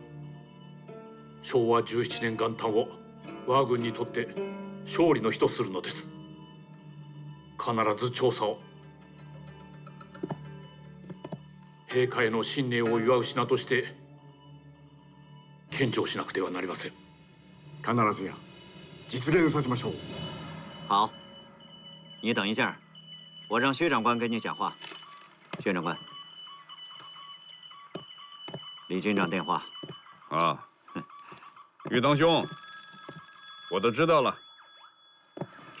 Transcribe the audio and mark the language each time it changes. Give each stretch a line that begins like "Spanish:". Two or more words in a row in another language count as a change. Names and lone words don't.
Japanese: 昭和17年元旦を我が軍にとって勝利の日とするのです。必ず調査を陛下への新年を祝う品として献上しなくてはなりません。必ずや実現させましょう。
Chinese: 好，你等一下，我让薛长官跟你讲话。薛长官，李军长电话。啊，玉堂兄，我都知道了。